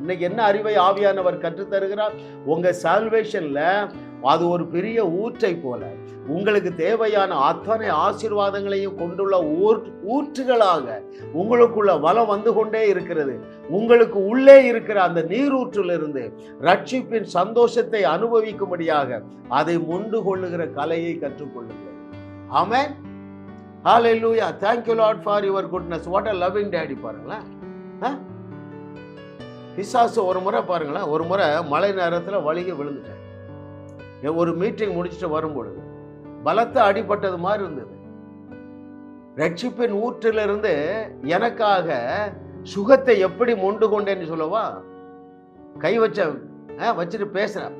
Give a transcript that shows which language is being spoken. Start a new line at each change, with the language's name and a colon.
Tamil: இன்னைக்கு என்ன அறிவை ஆவியானவர் கற்றுத்தருகிறார்? உங்க சால்வேஷன்ல அது ஒரு பெரிய ஊற்றை போல உங்களுக்கு தேவையான அத்தனை ஆசீர்வாதங்களையும் கொண்டுள்ள ஊற்றுகளாக உங்களுக்குள்ள வளம் வந்து கொண்டே இருக்கிறது. உங்களுக்கு உள்ளே இருக்கிற அந்த நீரூற்றிலிருந்து ரட்சிப்பின் சந்தோஷத்தை அனுபவிக்கும்படியாக அதை மொண்டு கொள்ளுகிற கலையை கற்றுக்கொள்ளுங்கள். ஆமென்.
English: ஹalleluya, thank you Lord for your goodness. What a loving daddy.
Tamil: பாருங்களேன். பிசாசு ஒரு முறை பாருங்களேன், ஒரு முறை மழை நேரத்தில் வலிக விழுந்துட்டேன். ஒரு மீட்டிங் முடிச்சுட்டு வரும்பொழுது பலத்த அடிபட்டது மாதிரி இருந்தது. ரட்சிப்பின் ஊற்றிலிருந்து எனக்காக சுகத்தை எப்படி மொண்டு கொண்டேன்னு சொல்லவா, கை வச்சுட்டு பேசுறேன்.